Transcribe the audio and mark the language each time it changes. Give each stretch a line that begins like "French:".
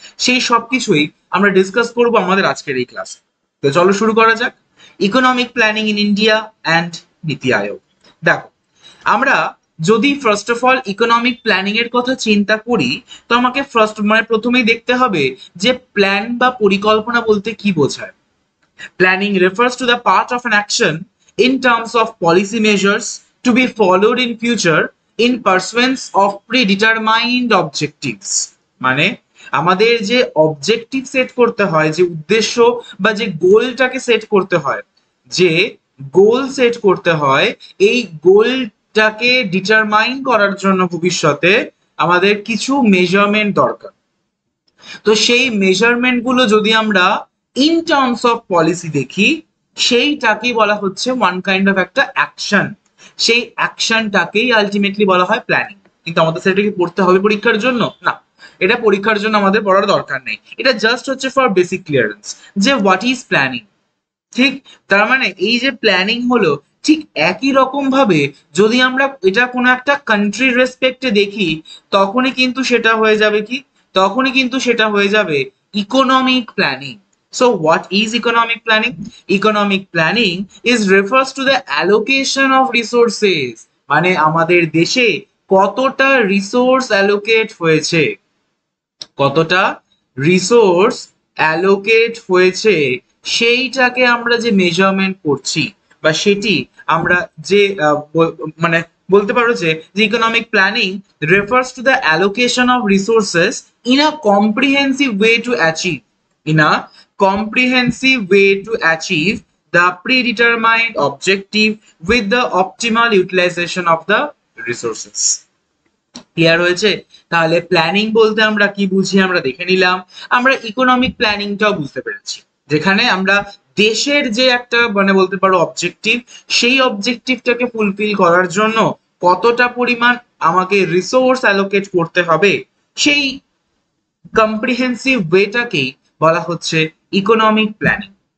Bangla: সেই সব কিছুই আমরা ডিসকাস করব আমাদের আজকের এই ক্লাসে। তো চলো শুরু করা যাক।
English: Economic planning in India and NITI Aayog.
Bangla: দেখো, আমরা যদি first of all economic planning এর কথা চিন্তা করি, তো আমাকে প্রথমেই দেখতে হবে যে প্ল্যান বা পরিকল্পনা বলতে কি বোঝায়।
English: Planning refers to the part of an action in terms of policy measures to be followed in future in pursuance of predetermined objectives.
Bangla: মানে আমাদের যে অবজেক্টিভ সেট করতে হয়, যে উদ্দেশ্য বা যে গোলটাকে সেট করতে হয়, যে গোল সেট করতে হয়, এই গোলটাকে ডিটারমাইন করার জন্য ভবিষ্যতে আমাদের কিছু মেজারমেন্ট দরকার। তো সেই মেজারমেন্ট গুলো যদি আমরা ইন টার্মস অফ পলিসি দেখি, সেইটাকেই বলা হচ্ছে ওয়ান কাইন্ড অফ একটা অ্যাকশন। সেই অ্যাকশনটাকেই আলটিমেটলি বলা হয় প্ল্যানিং। কিন্তু আমাদের সেটাকে পড়তে হবে পরীক্ষার জন্য? না, এটা পরীক্ষার জন্য আমাদের পড়ার দরকার নেই। এটা জাস্ট হচ্ছে ফর বেসিক ক্লিয়ারেন্স যে
English: What is planning.
Bangla: ঠিক, তার মানে এই যে প্ল্যানিং হলো, ঠিক একই রকম ভাবে যদি আমরা এটা কোনো একটা কান্ট্রির রেসপেক্টে দেখি, তখনই কিন্তু সেটা হয়ে যাবে কি? তখনই কিন্তু সেটা হয়ে যাবে economic planning.
English: So what is economic planning? Economic planning is refers to the allocation of resources.
Bangla: মানে আমাদের দেশে কতটা রিসোর্স অ্যালোকেট হয়েছে, কতটা রিসোর্স অ্যালোকেট হয়েছে, সেইটাকে আমরা যে মেজারমেন্ট করছি, বা সেটি আমরা যে মানে বলতে পারো যে
English: Economic planning refers to the allocation of resources in a comprehensive way to achieve, in a comprehensive way to achieve the predetermined objective with the optimal utilization of the resources.
Bangla: Clear হয়েছে? তাহলে planning বলতে আমরা কি বুঝি আমরা দেখে নিলাম। আমরা ইকোনমিক প্ল্যানিংটাও বুঝতে পেরেছি, যেখানে আমরা দেশের যে একটা মানে বলতে পারো অবজেক্টিভ, সেই অবজেক্টিভটাকে ফুলফিল করার জন্য কতটা পরিমাণ আমাকে রিসোর্স অ্যালোকেট করতে হবে, সেই কম্প্রিহেন্সিভ ওয়েটাকেই বলা হচ্ছে ইকোনমিক প্ল্যানিং।